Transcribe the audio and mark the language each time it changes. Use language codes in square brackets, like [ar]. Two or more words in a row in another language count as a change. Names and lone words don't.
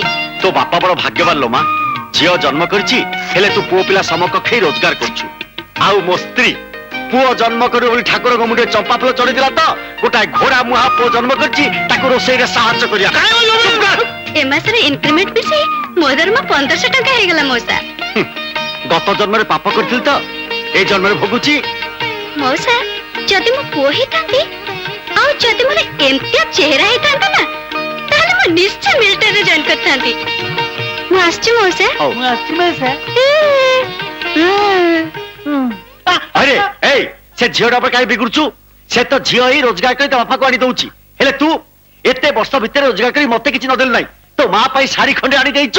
[or] ତୋ ବାପା ବଡ ଭାଗ୍ୟବାନ ଲୋ ମା ଝିଅ ଜନ୍ମ କରିଛି ହେଲେ ତୁ ପୁଅ ପିଲା ସମକକ୍ଷ ରୋଜଗାର କରୁଛୁ ଆଉ ମୋ ସ୍ତ୍ରୀ ପୁଅ ଜନ୍ମ କରିବ ବୋଲି ଠାକୁରଙ୍କ ମୁଣ୍ଡରେ ଚମ୍ପା ଫୁଲ ଚଢିଥିଲା ତ ଗୋଟାଏ ଘୋଡା ମୁହା ପୁଅ ଜନ୍ମ କରିଛି ତାକୁ ରୋଷେଇରେ ସାହାଯ୍ୟ କରିବା ଏ ମାସରେ ଇନକ୍ରିମେଣ୍ଟ ପିଛି ମୋ ଦରମା 1500 ଟଙ୍କା ହେଇଗଲା ମଉସା ଗତ ଜନ୍ମରେ ପାପ କରିଥିଲି ତ ଏଇ ଜନ୍ମରେ ଭୋଗୁଛି ମଉସା ଯଦି ମୁଁ ପୁଅ ହେଇଥାନ୍ତି ଆଉ ଯଦି ମୋର ଏମିତିଆ ଚେହେରା ହେଇଥାନ୍ତା ନା ତାହେଲେ ମୁଁ ନିଶ୍ଚୟ ମିଲିଟାରୀରେ ଜଏନ୍ କରିଥାନ୍ତି ମୁଁ ଆସିଛି ମଉସା ମୁଁ ଆସିଛି ମଉସା ଆରେ ଏଇ ସେ ଝିଅଟା ଉପରେ କାହିଁ ବିଗୁଡୁଛୁ ସେ ତ ଝିଅ ହିଁ ରୋଜଗାର କରି ତା ବାପାକୁ ଆଣି ଦଉଛି ହେଲେ ତୁ ଏତେ ବର୍ଷ ଭିତରେ ରୋଜଗାର କରି ମତେ କିଛି ନଦେଲୁ ନାହିଁ ତୋ ମା ପାଇଁ ଶାଢୀ ଖଣ୍ଡେ ଆଣି ଦେଇଛୁ